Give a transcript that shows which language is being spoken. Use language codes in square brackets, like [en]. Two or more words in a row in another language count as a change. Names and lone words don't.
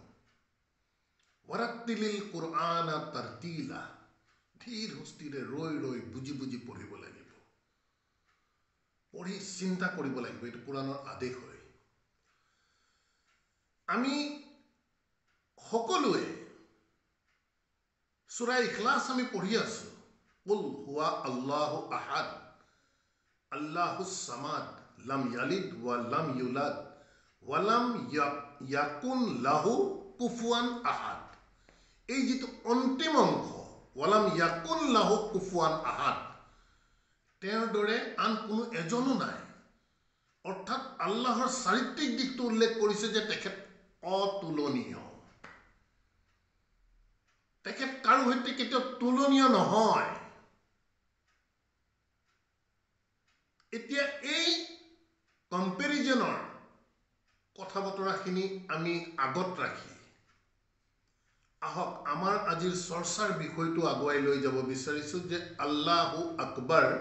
[ar] ورتل القرآن ترتيلا, [as] ধীৰ সুস্থিৰে ৰৈ ৰৈ বুজি বুজি পঢ়িব লাগিব, পঢ়ি চিন্তা কৰিব লাগিব। এইটো কোৰআনৰ আদেশ হয়। আমি সকলোৱে সূৰা ইখলাছ আমি পঢ়ি আছো। [ar] قل هو الله أحد الله الصمد لم يلد ولم يولد ولم يكن له كفوا أحد. [as] এই যিটো অন্তিম অংশ, [ar] ولم يكن له كفوا أحد, [as] তেওঁৰ দৰে আন কোনো এজনো নাই, অৰ্থাৎ আল্লাহৰ চাৰিত্ৰিক দিশটো উল্লেখ কৰিছে যে তেখেত অতুলনীয়। তেখেত কাৰো সৈতে কেতিয়াও তুলনীয় নহয়। এতিয়া এই কম্পেৰিজনৰ কথা বতৰাখিনি আমি আগত ৰাখি আহক আমাৰ আজিৰ চৰ্চাৰ বিষয়টো আগুৱাই লৈ যাব বিচাৰিছোঁ যে [ar] الله أكبر.